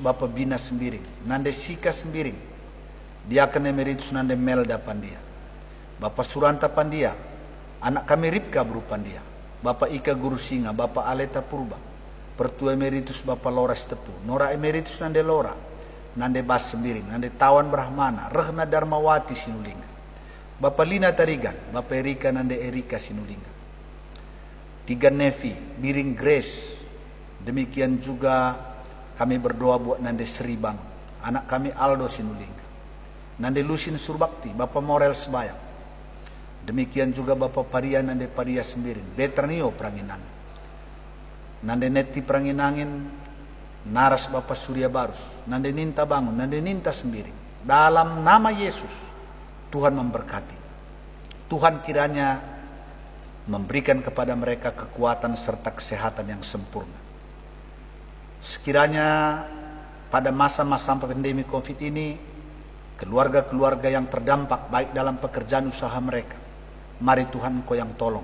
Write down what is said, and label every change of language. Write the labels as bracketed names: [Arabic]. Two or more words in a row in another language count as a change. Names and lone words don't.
[Indonesian] Bapak Bina Sembiring, Nande Sika Sembiring, Diaken Emeritus Nande Melda Pandia, Bapak Suranta Pandia, anak kami Ripka Buru Pandia, Bapak Ika Guru Singa, Bapak Aleta Purba, Pertua Emeritus Bapak Loras Tepu, Nora Emeritus Nande Lora, Nande Bas Sembiring, Nande Tawan Brahmana, Rehna Darmawati Sinulinga, Bapak Lina Tarigan, Bapak Erika Nande Erika Sinulinga, Tiga Nevi, Biring Grace. Demikian juga kami berdoa buat Nande Sri Bangun, anak kami Aldo Sinulinga, Nande Lusin Surbakti, Bapak Morel Sebayang. Demikian juga Bapak Paria Nande Paria Sembiring, Betranio Pranginangin, Nande Neti Pranginangin, Naras Bapak Surya Barus, Nande Ninta Bangun, Nande Ninta Sembiring. Dalam nama Yesus, Tuhan memberkati. Tuhan kiranya memberikan kepada mereka kekuatan serta kesehatan yang sempurna. Sekiranya pada masa-masa pandemi COVID ini, keluarga-keluarga yang terdampak baik dalam pekerjaan usaha mereka, mari Tuhan Engkau yang tolong.